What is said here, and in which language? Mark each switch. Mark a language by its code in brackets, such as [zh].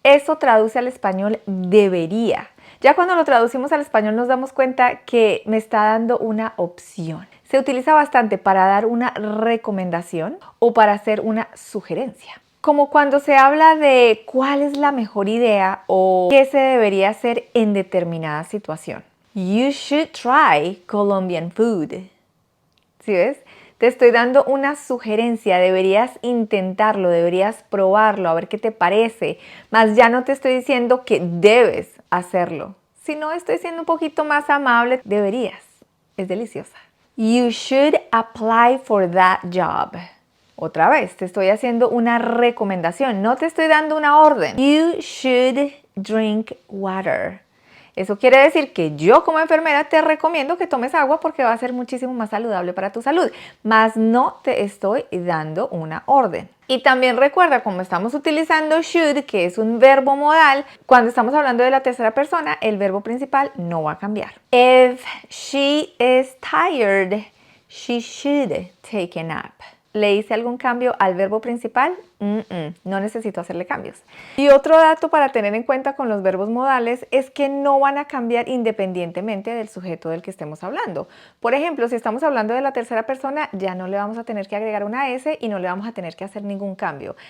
[es] Eso traduce al español debería. Ya cuando lo traducimos al español nos damos cuenta que me está dando una opción. Se utiliza bastante para dar una recomendación o para hacer una sugerencia. Como cuando se habla de cuál es la mejor idea o qué se debería hacer en determinada situación. [en] You should try Colombian food. [es] ¿Sí ves? Te estoy dando una sugerencia, deberías intentarlo, deberías probarlo, a ver qué te parece. Más ya no te estoy diciendo que debes hacerlo, sino estoy siendo un poquito más amable. Deberías. Es deliciosa. [en] You should apply for that job. [es] Otra vez, te estoy haciendo una recomendación, no te estoy dando una orden. [en] You should drink water. [es] Eso quiere decir que yo como enfermera te recomiendo que tomes agua porque va a ser muchísimo más saludable para tu salud, mas no te estoy dando una orden. Y también recuerda, como estamos utilizando should, que es un verbo modal, cuando estamos hablando de la tercera persona, el verbo principal no va a cambiar. [en] If she is tired, she should take a nap. [es] ¿Le hice algún cambio al verbo principal? No necesito hacerle cambios. Y otro dato para tener en cuenta con los verbos modales es que no van a cambiar independientemente del sujeto del que estemos hablando. Por ejemplo, si estamos hablando de la tercera persona, ya no le vamos a tener que agregar una S y no le vamos a tener que hacer ningún cambio.